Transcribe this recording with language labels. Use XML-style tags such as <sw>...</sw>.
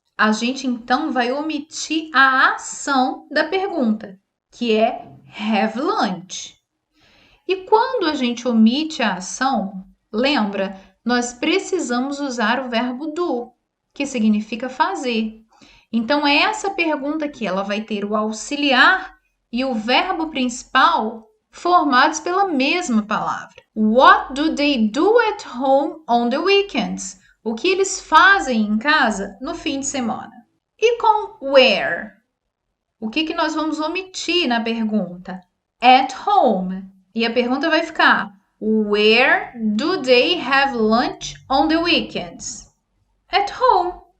<pt>A gente então vai omitir a ação da pergunta, que é have lunch. E quando a gente omite a ação, lembra, nós precisamos usar o verbo do, que significa fazer. Então, essa pergunta aqui, ela vai ter o auxiliar e o verbo principal formados pela mesma palavra.</pt> <en>What do they do at home on the weekends?</en> <pt>O que eles fazem em casa no fim de semana? E com where? O que nós vamos omitir na pergunta?</pt> <en>At home. E a pergunta vai ficar: Where do they have lunch on the weekends? At home.</en>